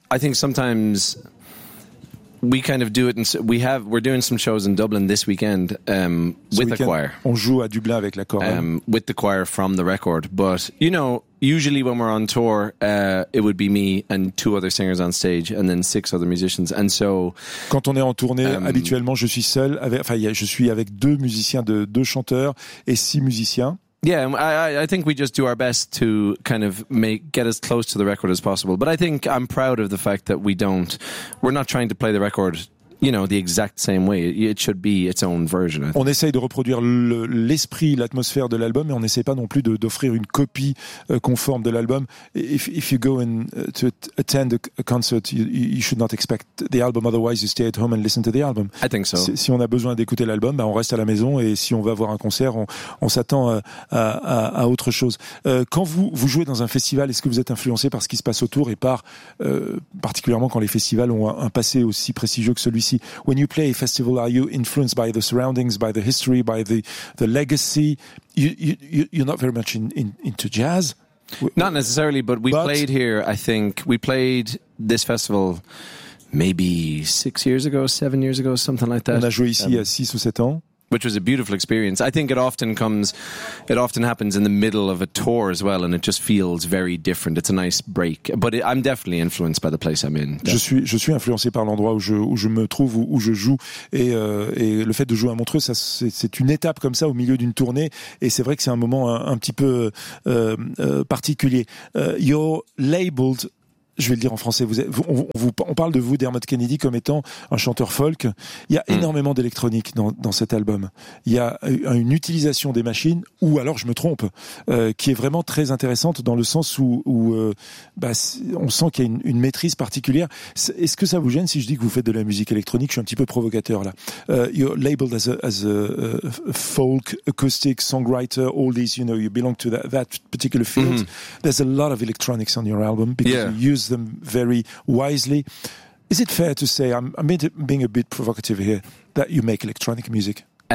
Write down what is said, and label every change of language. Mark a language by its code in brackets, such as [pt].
[en] I think sometimes we kind of do it, and we're doing some shows in Dublin this weekend with the choir. [fr] On joue à Dublin avec la chorale. [en] With the choir from the record, but you know, usually when we're on tour, it would be me and two other singers on stage, and then six other musicians. And so, [fr] quand on est en tournée, habituellement, je suis seul. Je suis avec deux musiciens, deux chanteurs et six musiciens. [en] Yeah, I think we just do our best to kind of get as close to the record as possible. But I think I'm proud of the fact that we're not trying to play the record, you know, the exact same way. It should be its own version. [fr] On essaye de reproduire l'esprit, l'atmosphère de l'album, mais on n'essaie pas non plus d'offrir une copie conforme de l'album. [en] If you go and to attend a concert, you should not expect the album. Otherwise, you stay at home and listen to the album. I think so. [fr] Si on a besoin d'écouter l'album, on reste à la maison, et si on va voir un concert, on s'attend à autre chose. Quand vous jouez dans un festival, est-ce que vous êtes influencé par ce qui se passe autour et par particulièrement quand les festivals ont un passé aussi prestigieux que celui-ci? [en] When you play a festival, are you influenced by the surroundings, by the history, by the legacy? You're not very much into jazz. Not necessarily, but played here, I think. We played this festival maybe 6 years ago, 7 years ago, something like that. [fr] On a joué ici il y a 6 ou 7 ans. [en] Which was a beautiful experience. I think it often happens in the middle of a tour as well, and it just feels very different. It's a nice break. But I'm definitely influenced by the place I'm in. [fr] Je suis influencé par l'endroit où je me trouve, où je joue, et le fait de jouer à Montreux, ça c'est une étape comme ça au milieu d'une tournée, et c'est vrai que c'est un moment un petit peu particulier. [en] You're labeled. [fr] Je vais le dire en français. On parle de vous, Dermot Kennedy, comme étant un chanteur folk. Il y a énormément d'électronique dans cet album. Il y a une utilisation des machines, ou alors je me trompe, qui est vraiment très intéressante dans le sens où on sent qu'il y a une maîtrise particulière. Est-ce que ça vous gêne si je dis que vous faites de la musique électronique? Je suis un petit peu provocateur là. [en] You're labeled as a folk acoustic songwriter. All these, you know, you belong to that particular field. Mm-hmm. There's a lot of electronics on your album because you use them very wisely. Is it fair to say, I'm being a bit provocative here, that you make electronic music?